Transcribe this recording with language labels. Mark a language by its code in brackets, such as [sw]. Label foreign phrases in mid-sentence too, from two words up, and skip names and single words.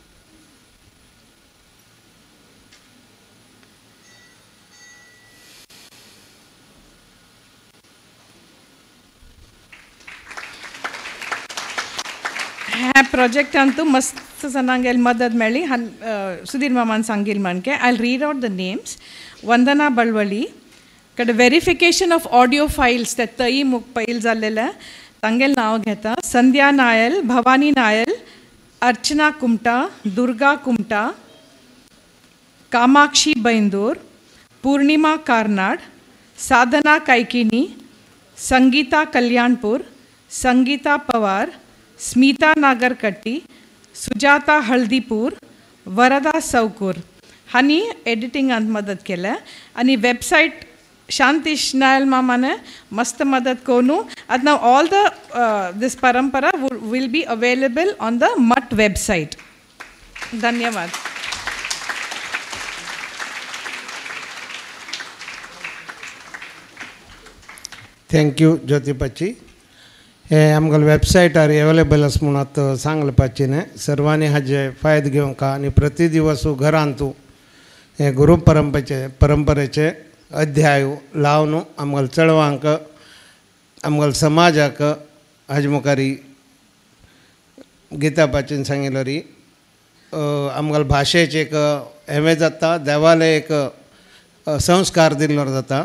[kok] ह्या प्रोजेक्टांतू मस्त जनांगेल मदत मेळ्ळी. सुधीर मामान सांगिल म्हणके [en] I read out the names. [kok] वंदना बळवळी कडे [en] verification of audio files [kok] ते तई मुख पयल जाल्लेले तांगेल नांव घेता. संध्या नायल, भवानी नायल, अर्चना कुमटा, दुर्गा कुमटा, कामाक्षी बैंदूर, पूर्णिमा कारनाड, साधना कायकिनी, संगीता कल्याणपूर, संगीता पवार, स्मिता नागरकट्टी, सुजाता हळदीपूर, वरदा चौकूर हांणी एडिटिंगांत मदत केल्या. आणि वेबसायट शांतीश नायल मामाने मस्त मदत कोनू. [en] and now all the this parampara will be available on the MUT website. [kok] धन्यवाद. [en] thank you ज्योती पाची. [kok] हे आमगेल्या वेबसायटार अवेलेबल आसा म्हूण आतां सांगले पाचीने. सर्वांनी हाजे फायदो घेवंक आनी प्रति दिवस घरांतू हे गुरू परंपरेचे अध्याय लावन आमगेल्या चळवांक आमगेल्या समाजाक हाजे मुखारी गीता पाचीन सांगिल्लो री आमगेल्या भाशेचे एक हें जाता, देवाले एक संस्कार दिल्लो जाता.